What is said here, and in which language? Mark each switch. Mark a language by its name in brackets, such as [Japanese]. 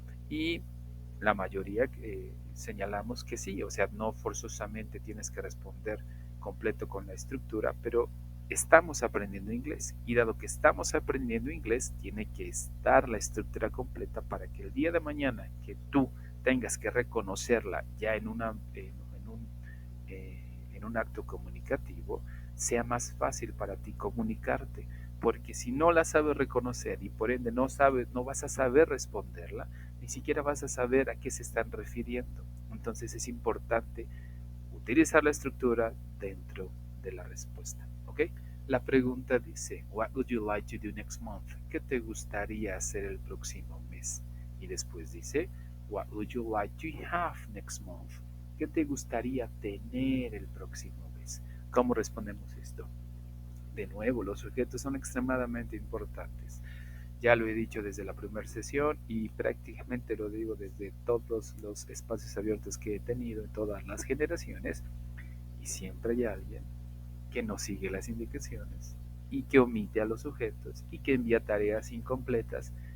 [Spanish] Y la mayoría señalamos que sí, o sea, no forzosamente tienes que responder completo con la estructura, pero estamos aprendiendo inglés y dado que estamos aprendiendo inglés, tiene que estar la estructura completa para que el día de mañana que tú tengas que reconocerla ya en un acto comunicativo, sea más fácil para ti comunicarte, porque si no la sabes reconocer y por ende no vas a saber responderla, ni siquiera vas a saber a qué se están refiriendo. Entonces es importante utilizar la estructura dentro de la respuesta. ¿Ok? La pregunta dice, [English] what would you like to do next month? [Spanish] ¿Qué te gustaría hacer el próximo mes? Y después dice, [English] what would you like to have next month? [Spanish] ¿Qué te gustaría tener el próximo mes? ¿Cómo respondemos esto? De nuevo, los sujetos son extremadamente importantes. Ya lo he dicho desde la primera sesión y prácticamente lo digo desde todos los espacios abiertos que he tenido en todas las generaciones, y siempre hay alguien que no sigue las indicaciones y que omite a los sujetos y que envía tareas incompletas